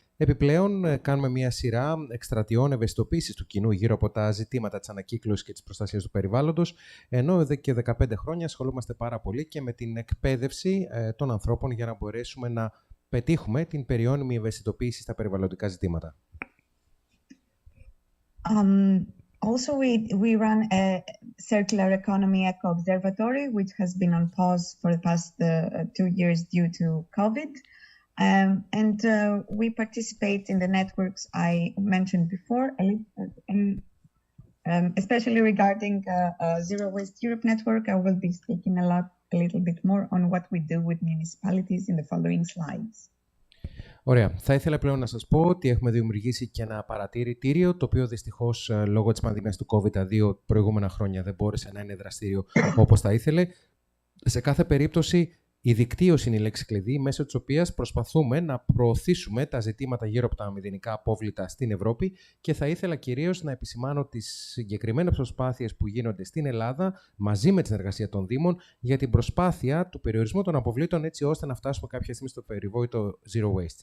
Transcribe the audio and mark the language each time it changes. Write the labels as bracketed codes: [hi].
[el] Επιπλέον, κάνουμε μια σειρά εκστρατιών ευαισθητοποίησης του κοινού γύρω από τα ζητήματα της ανακύκλωσης και της προστασίας του περιβάλλοντος, ενώ εδώ και 15 χρόνια ασχολούμαστε πάρα πολύ και με την εκπαίδευση των ανθρώπων για να μπορέσουμε να πετύχουμε την περιώνυμη ευαισθητοποίηση στα περιβαλλοντικά ζητήματα. [en] Also, we run a Circular Economy Eco Observatory, which has been on pause for the past 2 years due to COVID. And we participate in the networks I mentioned before, especially regarding Zero Waste Europe network. I will be speaking a little bit more on what we do with municipalities in the following slides. [el] Ωραία. Θα ήθελα πλέον να σας πω ότι έχουμε δημιουργήσει και ένα παρατηρητήριο, το οποίο δυστυχώς λόγω της πανδημίας του COVID τα 2 προηγούμενα χρόνια δεν μπόρεσε να είναι δραστήριο όπως θα ήθελε. Σε κάθε περίπτωση, η δικτύωση είναι η λέξη κλειδί, μέσω της οποίας προσπαθούμε να προωθήσουμε τα ζητήματα γύρω από τα μηδενικά απόβλητα στην Ευρώπη και θα ήθελα κυρίως να επισημάνω τις συγκεκριμένες προσπάθειες που γίνονται στην Ελλάδα μαζί με τη συνεργασία των Δήμων για την προσπάθεια του περιορισμού των αποβλήτων έτσι ώστε να φτάσουμε κάποια στιγμή στο περιβόητο Zero Waste.